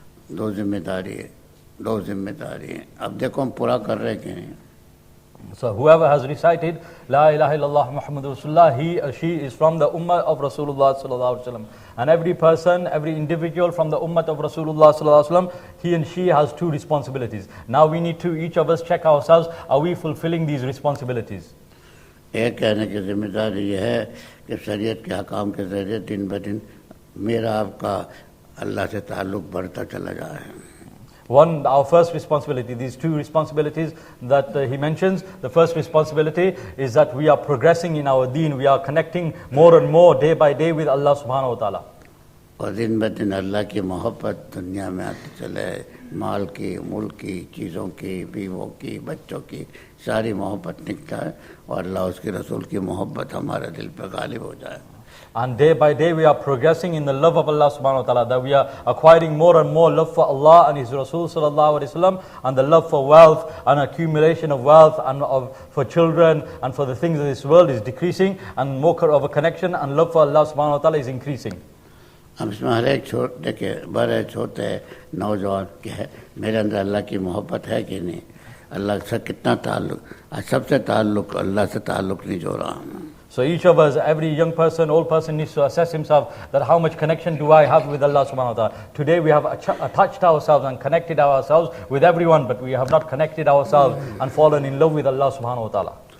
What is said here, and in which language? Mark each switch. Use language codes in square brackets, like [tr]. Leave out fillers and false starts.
[hi] दो जिम्मेदारी है, दो जिम्मेदारी है. अब देखो हम पूरा कर रहे कि नहीं. [en] So whoever has recited [ar] La ilaha illallah Muhammadur Rasulullah, [en] he or she is from the ummah of Rasulullah sallallahu alaihi wasallam. And every person, every individual from the ummah of Rasulullah sallallahu alaihi wasallam, he and she has two responsibilities. Now we need to, each of us, check ourselves, are we fulfilling these responsibilities? [hi] एक कहने की जिम्मेदारी ये है कि शरीयत के हकाम के ज़रिए दिन ब दिन मेरा आपका अल्लाह से ताल्लुक़ बढ़ता चला जाए. [en] One, our first responsibility, these two responsibilities that he mentions, the first responsibility is that we are progressing in our deen, we are connecting more and more day by day with Allah subhanahu wa ta'ala. [hi] और दिन ब दिन अल्लाह की मोहब्बत दुनिया में आती चले, माल की, मुल्क की, चीज़ों की, बीवों की, बच्चों की, सारी मोहब्बत निकला है और अल्लाह उसके रसूल की मोहब्बत हमारे दिल पर गालिब हो जाए. [en] And day by day we are progressing in the love of Allah subhanahu wa ta'ala, that we are acquiring more and more love for Allah and His Rasul sallallahu alaihi wasallam, and the love for wealth and accumulation of wealth and for children and for the things of this world is decreasing, and more of a connection and love for Allah subhanahu wa ta'ala is increasing. [hi] अब इसमें हर एक छोटे के बड़े छोटे नौजवान के है मेरे अंदर अल्लाह की मोहब्बत है कि नहीं, अल्लाह से कितना ताल्लुक़, सबसे ताल्लुक़ अल्लाह से ताल्लुक़ नहीं जोड़ा. [en] So each of us, every young person, old person needs to assess himself that how much connection do I have with Allah subhanahu wa ta'ala. Today we have attached ourselves and connected ourselves with everyone, but we have not connected ourselves and fallen in love with Allah subhanahu wa ta'ala.